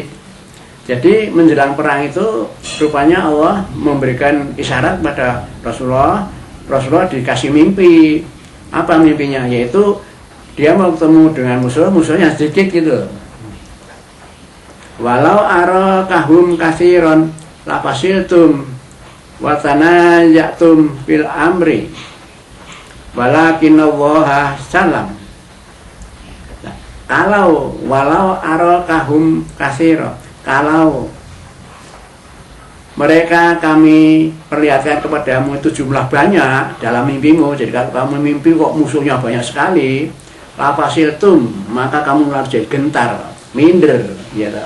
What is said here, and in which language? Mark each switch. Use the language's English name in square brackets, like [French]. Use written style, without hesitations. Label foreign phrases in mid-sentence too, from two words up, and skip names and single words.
[Indonesian] Jadi menjelang perang itu rupanya Allah memberikan isyarat pada Rasulullah. Rasulullah dikasih mimpi. Apa mimpinya? Yaitu dia mau ketemu dengan musuhnya sedikit gitu. [Arabic] ولو أراكهم كثيرا لفشلتم ولتنازعتم في الأمر ولكن الله سلم. [Indonesian] Kalau [Arabic] ولو أراكهم كثيرا, [Indonesian] kalau mereka kami perlihatkan kepadamu itu jumlah banyak dalam mimpimu, jadi kalau kamu mimpi kok musuhnya banyak sekali, lafasiltum, maka kamu harus jadi gentar, minder, ya tak?